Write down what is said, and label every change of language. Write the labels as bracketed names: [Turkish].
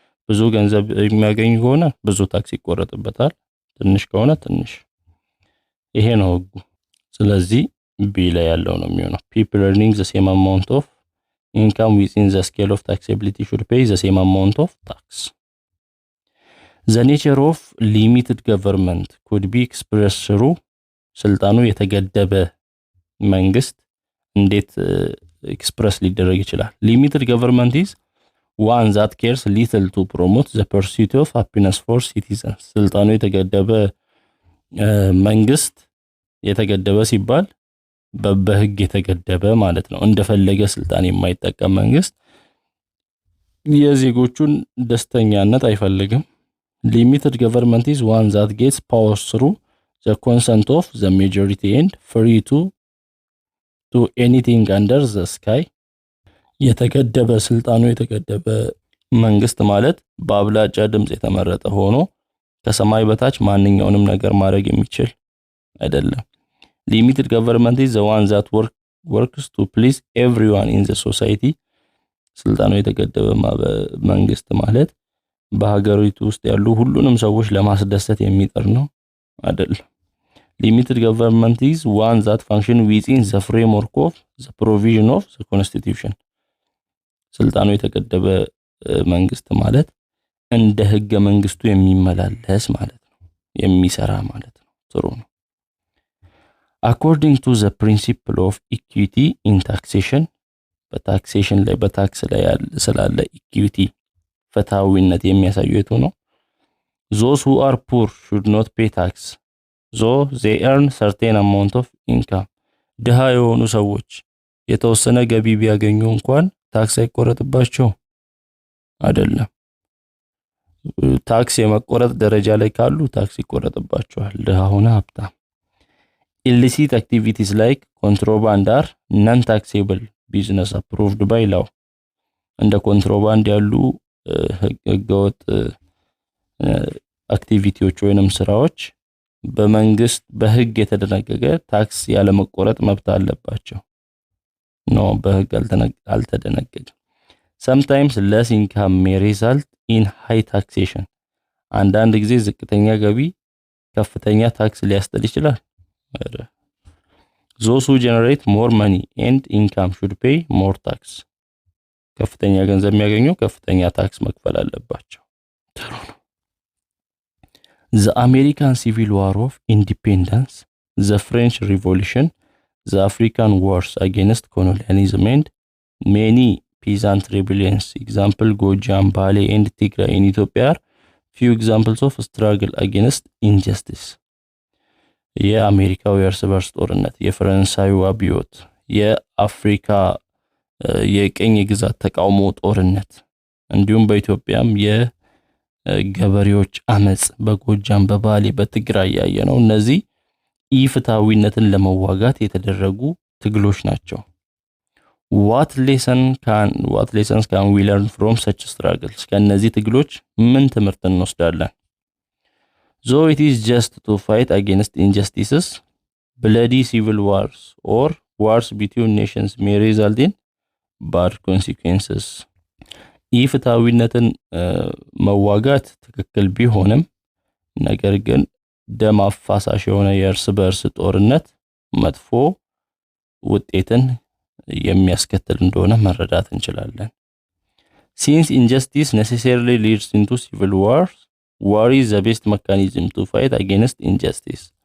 [Amharic] ብዙ ገንዘብ የሚያገኙ ከሆነ ብዙ ታክስ ይቆረጥበታል፣ ትንሽ ከሆነ ትንሽ። ይሄ ነው ህጉ። ስለዚህ ቢ ላይ ያለው ነው የሚሆነው። [English] People earning the same amount of income within the scale of taxability should pay the same amount of tax. The nature of limited government could be expressed through [Amharic] ስልጣኑ የተገደበ መንግስት እንዴት ኤክስፕረስ ሊደረግ ይችላል? [English] Limited government is one that cares little to promote the pursuit of happiness for citizens. [Amharic] ስልጣኑ የተገደበ መንግስት የተገደበ ሲባል በህግ የተገደበ ማለት ነው። እንደፈለገ ስልጣን የማይጠቀም መንግስት የዜጎቹን ደስተኛነት አይፈልግም። [English] Limited government is one that gets power through the consent of the majority and free to anything under the sky. [Amharic] የተገደበ ስልጣኑ የተገደበ መንግስት ማለት በአብላጫ ድምጽ የተመረጠ ሆኖ ከሰማይ በታች ማንኛውንም ነገር ማድረግ የሚችል አይደለም። [English] Limited government is the one that works to please everyone in the society. [Amharic] ስልጣኑ የተገደበ መንግስት ማለት በሀገሪቱ ውስጥ ያሉ ሁሉንም ሰዎች ለማስደሰት የሚጥር ነው አይደለም። [English] Limited government is one that function within the framework of the provision of the constitution. [Amharic] ስልጣኑ የተገደበ መንግስት ማለት እንደ ህገ መንግስቱ የሚመላለስ ማለት ነው፣ የሚሰራ ማለት ነው። ጥሩ ነው። [English] According to the principle of equity in taxation, [Amharic] በታክሴሽን ላይ በታክስ ላይ ስላለ ኢኩዊቲ ፍትሃዊነት የሚያሳየው የቱ ነው? [English] Those who are poor should not pay tax, though they earn certain amount of income. [Amharic] ድሃ የሆኑ ሰዎች የተወሰነ ገቢ ቢያገኙ እንኳን ታክስ አይቆረጥባቸው አይደለም። ታክስ የመቆረጥ ደረጃ ላይ ካሉ ታክስ ይቆረጥባቸዋል፣ ድሃ ሆነ ሀብታም። [English] Illicit activities like contraband are non-taxable business approved by law. [Amharic] እንደ ኮንትሮባንድ ያሉ ህገወጥ አክቲቪቲዎች ወይንም ስራዎች በመንግስት በህግ የተደነገገ ታክስ ያለ መቆረጥ መብት አለባቸው። በህግ አልተደነገገም። [English] Sometimes less income may result in high taxation. [Amharic] አንዳንድ ጊዜ ዝቅተኛ ገቢ ከፍተኛ ታክስ ሊያስጥል ይችላል። [English] Those who generate more money and income should pay more tax. [Amharic] ከፍተኛ ገንዘብ የሚያገኙ ከፍተኛ ታክስ መክፈል አለባቸው። ጥሩ ነው። [English] The American Civil War of Independence, the French Revolution, the African Wars against colonialism, and many peasant rebellions, example Gojam, Bale, and Tigray in Ethiopia, are few examples of struggle against injustice. [Amharic] የአሜሪካው የእርስ በርስ ጦርነት፣ የፈረንሳዩ አብዮት፣ የአፍሪካ የቀኝ ግዛት ተቃውሞ ጦርነት እንዲሁም በኢትዮጵያም የገበሬዎች አመጽ በጎጃም በባሌ በትግራይ ያየነው እነዚህ ኢፍትሃዊነትን ለመዋጋት የተደረጉ ትግሎች ናቸው። [English] What lessons can we learn from such struggles? [Amharic] ከነዚህ ትግሎች ምን ትምህርት እንወስዳለን? [English] Though it is just to fight against injustices, bloody civil wars or wars between nations may result in bad consequences. [Amharic] ኢፍትሃዊነትን መዋጋት ትክክል ቢሆንም ነገር ግን ደም አፋሳሽ የሆነ የእርስ በርስ ጦርነት መጥፎ ውጤትን የሚያስከትል እንደሆነ መረዳት እንችላለን። [English] Since injustice necessarily leads into civil wars, war is the best mechanism to fight against injustice.